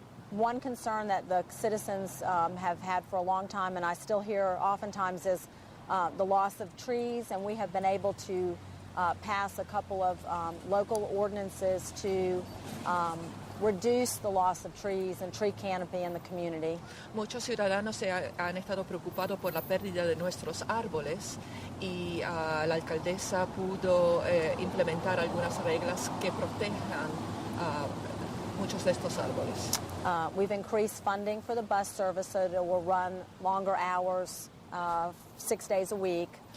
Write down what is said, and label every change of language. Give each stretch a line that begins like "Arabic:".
English: One concern that the citizens have had for a long time, and I still hear oftentimes, is the loss of trees, and we have been able to pass a couple of local ordinances to reduce the loss of trees and tree canopy in the community.
Spanish: Muchos ciudadanos han estado preocupados por la pérdida de nuestros árboles y la alcaldesa pudo implementar algunas reglas que protejan muchos de estos árboles.
English: We've increased funding for the bus service so that it will run longer hours, 6 days a week.